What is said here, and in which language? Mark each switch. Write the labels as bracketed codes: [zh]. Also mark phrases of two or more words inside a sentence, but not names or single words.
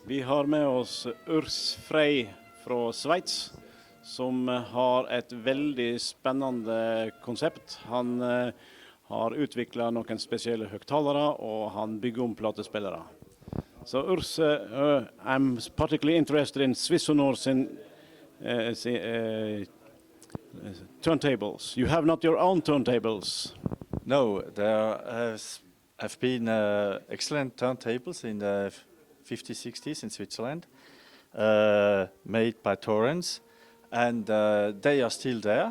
[no] Vi har med oss Urs Frey fra Sveits, som har et veldig spennende konsept. Han har utviklet noen spesielle høgtalere, og han bygger om platespillere. [en] So Urs, I'm particularly interested in Swissnor's turntables. You have not your own turntables. No, there have been excellent turntables in the 50s, 60s in Switzerland, made by Horten, and they are still there.